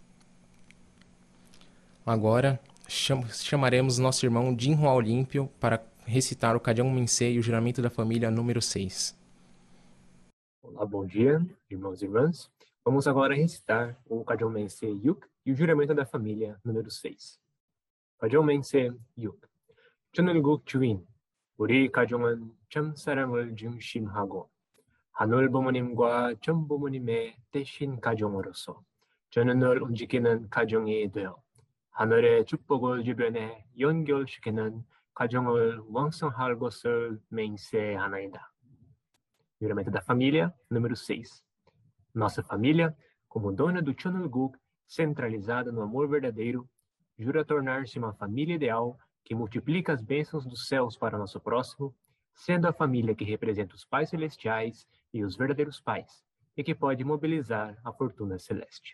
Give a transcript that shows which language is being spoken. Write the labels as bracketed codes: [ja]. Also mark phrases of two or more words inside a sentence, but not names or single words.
[pt] Agora chamaremos nosso irmão Jinhua Olímpio para recitar o Kajong Mense e o juramento da família número 6. Olá, bom dia, irmãos e irmãs. Vamos agora recitar o Kajong Mense Yuk e o juramento da família número 6. [ko] Kajong Mense Yuk. 천을국 주인, 우리 가정은 참 사랑을 중심하고 하늘 부모님과 전 부모님의 대신 가정으로서 저는 늘 움직이는 가정이 되어 하늘의 축복을 주변에 연결시키는 가정을 왕성할 것을 맹세하나이다. [pt] Juramento da família número 6. Nossa família, como dona do Chonulguk, centralizada no amor verdadeiro, jura tornar-se uma família ideal que multiplica as bênçãos dos céus para nosso próximo, sendo a família que representa os pais celestiais e os verdadeiros pais, e que pode mobilizar a fortuna celeste.